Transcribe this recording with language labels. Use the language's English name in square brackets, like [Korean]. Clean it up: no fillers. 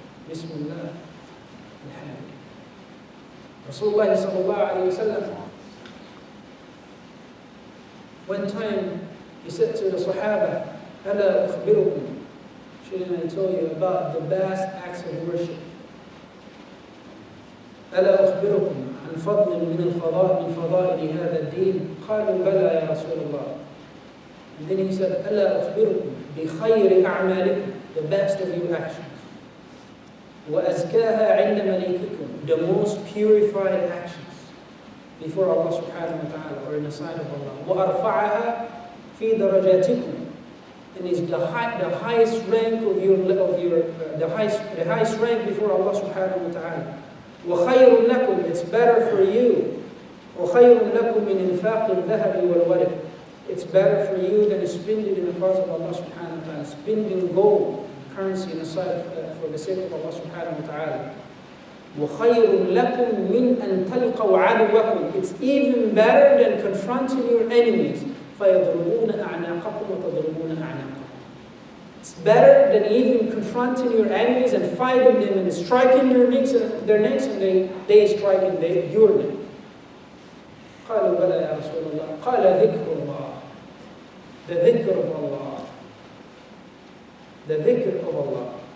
[English] Bismillah, Alhamdulillah. Rasulullah sallallahu alayhi wa sallam, one time he said to the Sahaba, [Arabic] أَلَا أُخْبِرُكُمْ, [English] shouldn't I tell you about the vast acts of worship? [Arabic] أَلَا أُخْبِرُكُمْ عَنْ فضل من فضائل هذا الدين قالوا بلى يا رسول الله. [English] And then he said, [Arabic] ألا أخبركم بخير أعمالكم, [English] the best of your actions. [Arabic] وأزكاها عند مليككم, [English] the most purified actions before Allah subhanahu wa ta'ala, or in the sight of Allah. [Arabic] وأرفعها في درجاتكم, [English] and is the highest rank of the highest rank before Allah subhanahu wa ta'ala. [Arabic] وخير لكم, [English] it's better for you. [Arabic] وخير لكم من إنفاق الذهب والورق, [English] it's better for you than to spend it in the cause of Allah subhanahu wa ta'ala, spending gold, currency in the sight for the sake of Allah subhanahu wa ta'ala. [Arabic] وخير لكم من أن تلقوا عدوكم, [English] it's even better than confronting your enemies. [Arabic] فيضربون أعناقكم وتضربون أعناقهم. [English] It's better than even confronting your enemies and fighting them and striking their necks and they striking your neck. [Arabic] قالوا بلى يا رسول الله. قال ذكر الله, [English] the dhikr of Allah, the dhikr of Allah.